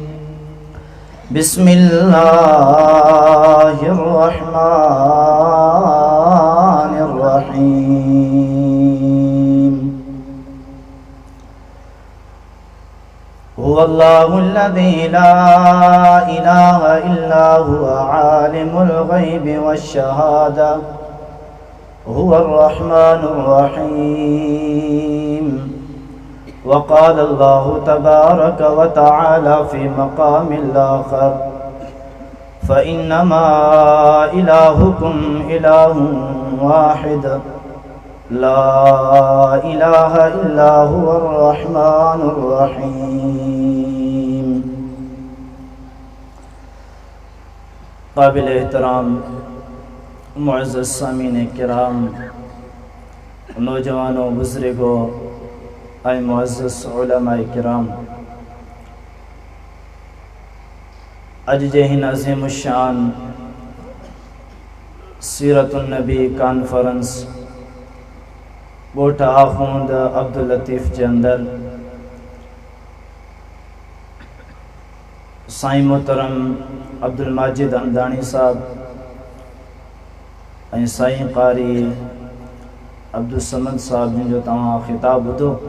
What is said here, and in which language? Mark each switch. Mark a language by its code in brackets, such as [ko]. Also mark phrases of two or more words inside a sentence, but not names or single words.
[ar] بسم الله الرحمن الرحيم. هو الله الذي لا إله إلا هو عالم الغيب والشهادة هو الرحمن الرحيم. وقال الله تبارك وتعالى في مقام الآخر فإنما إلهكم إله واحد لا إله إلا هو الرحمن الرحيم. [sd] काबिल एहतराम मुअज़्ज़ज़ सामीन किराम, नौजवानों, बुज़ुर्गों, आए मुअज़्ज़ज़ उलमाए किराम, अज जहिन अज़ीम शान सीरतुन नबी कॉन्फ्रेंस गोठा आख़ूंद अब्दुल लतीफ़ जे अंदर साईं मोहतरम अब्दुल माजिद हमदानी साहब ऐं साईं क़ारी अब्दुल समद साहब जिन जो तव्हां ख़िताब ॿुधो,